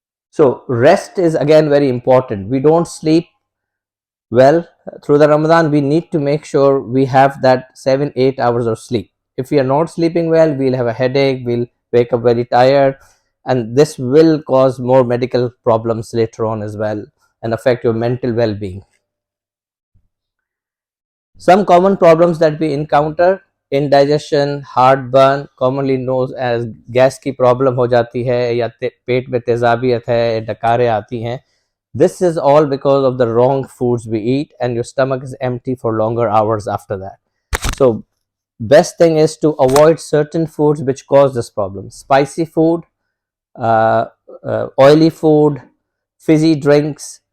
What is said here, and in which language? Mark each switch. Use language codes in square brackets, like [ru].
[en] So rest is again very important. We don't sleep well through the Ramadan. We need to make sure we have that 7-8 hours of sleep. If we are not sleeping well, we'll have a headache, we'll wake up very tired, and this will cause more medical problems later on as well and affect your mental well-being. Some common problems that we encounter: indigestion, heartburn, commonly known as [hi] gas की problem हो जाती है या पेट में तेजाबियत है, डकारें आती हैं. [en] This is all because of the wrong foods we eat, and your stomach is empty for longer hours after that. So best thing is to avoid certain foods which cause this problem: spicy food, uh, oily food, fizzy drinks.